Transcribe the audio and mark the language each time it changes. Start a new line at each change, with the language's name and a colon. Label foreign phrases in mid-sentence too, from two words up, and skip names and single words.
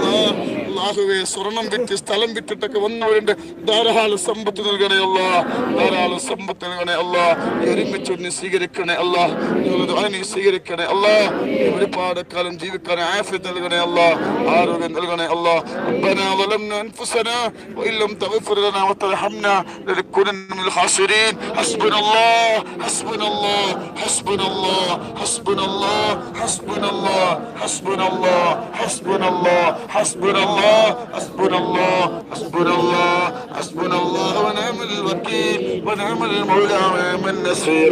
Malayalam: അല്ലാഹുവേ സ്വർണം വിറ്റ് സ്ഥലം വിറ്റിട്ടൊക്കെ വന്നവരുണ്ട്. ധാരാളം സമ്പത്ത് നൽകണേ അല്ല, ധാരാളം സമ്പത്ത് നൽകണേ അല്ല. ഒരുമിച്ച് നീ സ്വീകരിക്കണേ അല്ല. നീ സ്വീകരിക്കണേ അല്ല. ഒരുപാട് കാലം ജീവിക്കാൻ ആഫിയത്ത് നൽകണേ അല്ല, ആരോഗ്യം നൽകണേ അല്ല.
Arabic: ربنا ظلمنا أنفسنا وإن لم تغفر لنا وترحمنا لنكونن من الخاسرين. حسبنا الله حسبنا الله حسبنا الله حسبنا الله حسبنا الله حسبنا الله حسبنا الله حسبنا الله حسبنا الله حسبنا الله حسبنا الله ونعم الوكيل ونعم المولى ونعم النصير.